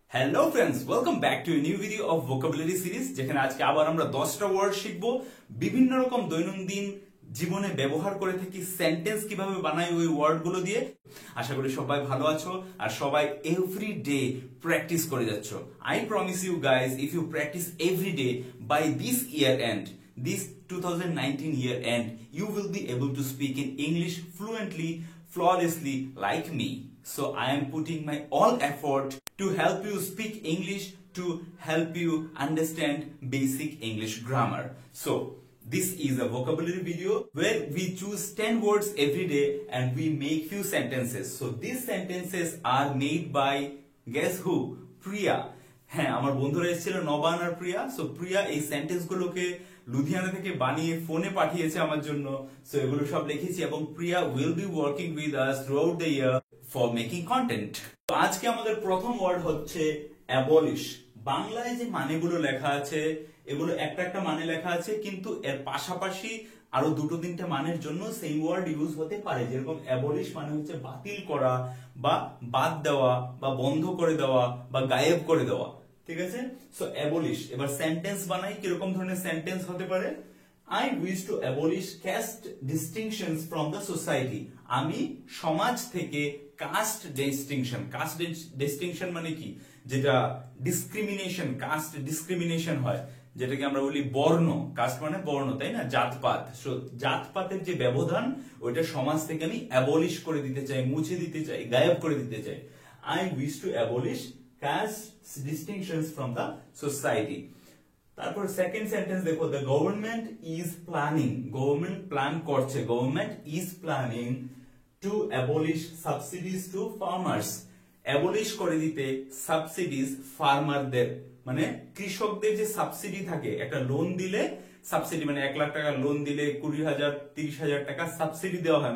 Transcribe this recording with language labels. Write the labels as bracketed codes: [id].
[en] hello friends, welcome back to a new video of vocabulary series, [bn] যেখানে আজকে আবার আমরা 10টা ওয়ার্ড শিখবো। বিভিন্ন রকম দৈনন্দিন জীবনে ব্যবহার করে থাকি সেন্টেন্স কিভাবে বানাই ওই ওয়ার্ড গুলো দিয়ে। আশা করি সবাই ভালো আছো আর সবাই এভরি ডে প্র্যাকটিস করে যাচ্ছ। [en] I promise you guys, if you practice every day by this year end, this 2019 year end, you will be able to speak in English fluently, flawlessly like me. So I am putting my all effort to help you speak English, to help you understand basic English grammar. So this is a vocabulary video where we choose 10 words every day and we make few sentences. So these sentences are made by, guess who? Priya. [bn] হ্যাঁ, আমার বন্ধুরা এসেছিল নবান আর প্রিয়া। So প্রিয়া এই sentence গুলোকে লুধিয়ানা থেকে বানিয়ে ফোনে পাঠিয়েছে আমার জন্য। সো এগুলো সব লিখেছি এবং প্রিয়া [en] Will be working with us throughout the year for making content. [bn] তো আজকে আমাদের প্রথম ওয়ার্ড হচ্ছে অ্যাবলিশ। বাংলায় যে মানেগুলো লেখা আছে এগুলো একটা একটা মানে লেখা আছে, কিন্তু এর পাশাপাশি আরো দুটো তিনটে মানের জন্য সেম ওয়ার্ড ইউজ হতে পারে। যেরকম অ্যাবলিশ মানে হচ্ছে বাতিল করা বা বাদ দেওয়া বা বন্ধ করে দেওয়া বা গায়েব করে দেওয়া, ঠিক আছে? So abolish. এবার সেন্টেন্স বানাই, কিরকম ধরনের সেন্টেন্স হতে পারে? [en] I wish to abolish caste distinctions from the society. [bn] আমি সমাজ থেকে কাস্ট ডিস্টিংশন, কাস্ট ডিস্টিংশন মানে কি? যেটা ডিসক্রিমিনেশন, কাস্ট ডিসক্রিমিনেশন হয়, যেটাকে আমরা বলি বর্ণ। কাস্ট মানে বর্ণ, তাই না? জাতপাত। সো জাতপাতের যে ব্যবধান ওইটা সমাজ থেকে আমি অ্যাবলিশ করে দিতে চাই, মুছে দিতে চাই, গায়েব করে দিতে চাই। [en] I wish to abolish caste distinctions from the society. [bn] তারপর সেকেন্ড সেন্টেন্স দেখো, [en] The government is planning. [bn] Government plan করছে, [en] Government is planning to abolish subsidies to farmers. [bn] Abolish করে দিতে সাবসিডিজ ফার্মারদের, মানে কৃষকদের যে সাবসিডি থাকে, একটা লোন দিলে সাবসিডি মানে 1 লাখ টাকা লোন দিলে 20,000 30,000 টাকা সাবসিডি দেওয়া হয়।